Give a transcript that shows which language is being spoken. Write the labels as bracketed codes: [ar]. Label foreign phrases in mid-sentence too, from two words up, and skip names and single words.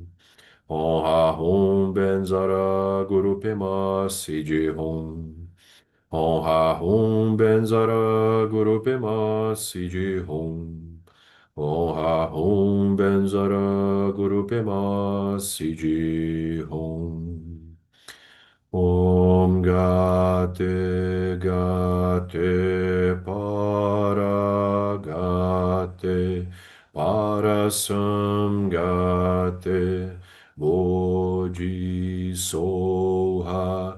[sa] Oha hum benzara guru pema siji hum. Oha hum benzara guru pema siji hum. Oha hum benzara guru pema siji hum. Om gate gate para parasam gate bojani Soha.